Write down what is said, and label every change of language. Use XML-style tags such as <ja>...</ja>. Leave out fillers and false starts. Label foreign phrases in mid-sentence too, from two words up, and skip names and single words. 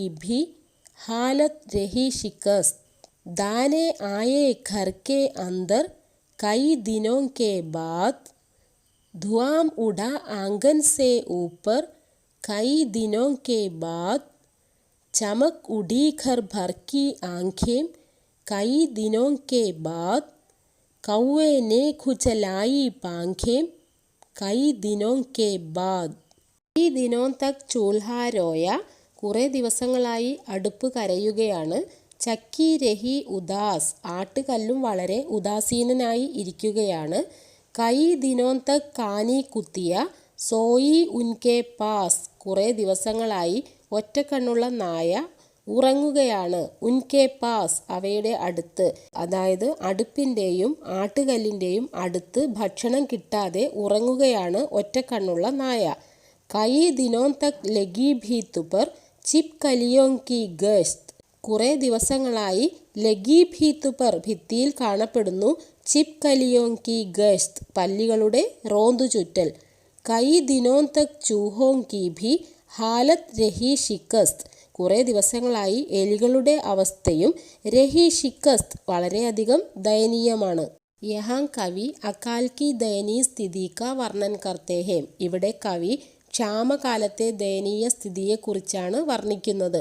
<hi>भी हालत रही शिकस्त, दाने आए घर के अंदर कई दिनों के बाद, धुआं उड़ा आंगन से ऊपर कई दिनों के बाद, चमक उड़ी घर भर की आंखें कई दिनों के बाद, कौवे ने खुचलाई पांखें कई दिनों के बाद. ई दिनों तक चूल्हा रोया,</hi> <ml>കുറേ ദിവസങ്ങളായി അടുപ്പ് കരയുകയാണ്.</ml> <hi>चक्की रही उदास,</hi> <ml>ആട്ടുകല്ലും വളരെ ഉദാസീനനായി ഇരിക്കുകയാണ്.</ml> <hi>कई दिनों तक कानी कुतिया सोई उनके पास,</hi> <ml>കുറേ ദിവസങ്ങളായി ഒറ്റക്കണ്ണുള്ള നായ ഉറങ്ങുകയാണ്.</ml> <hi>उनके पास</hi> <ml>അവയുടെ അടുത്ത്, അതായത് അടുപ്പിൻ്റെയും ആട്ടുകല്ലിൻ്റെയും അടുത്ത് ഭക്ഷണം കിട്ടാതെ ഉറങ്ങുകയാണ് ഒറ്റക്കണ്ണുള്ള നായ.</ml> <hi>कई दिनों तक लगी भीत पर छिपकलियों की गश्त,</hi> <ml>കുറേ ദിവസങ്ങളായി</ml> <hi>लगी भीत पर</hi> <ml>ഭിത്തിയിൽ കാണപ്പെടുന്നു.</ml> <hi>छिपकलियों की गश्त</hi> <ml>പല്ലികളുടെ റോന്തു ചുറ്റൽ.</ml> <hi>कई दिनों तक चूहों की भी हालत रही शिकस्त,</hi> <ml>കുറേ ദിവസങ്ങളായി എലികളുടെ അവസ്ഥയും</ml> <hi>रही शिकस्त</hi> <ml>വളരെയധികം ദയനീയമാണ്.</ml> <hi>यहाँ कवि अकाल की दयनीय स्थिति का वर्णन करते हैं.</hi> <ml>ഇവിടെ കവി ക്ഷാമകാലത്തെ ദയനീയ സ്ഥിതിയെക്കുറിച്ചാണ് വർണ്ണിക്കുന്നത്.</ml>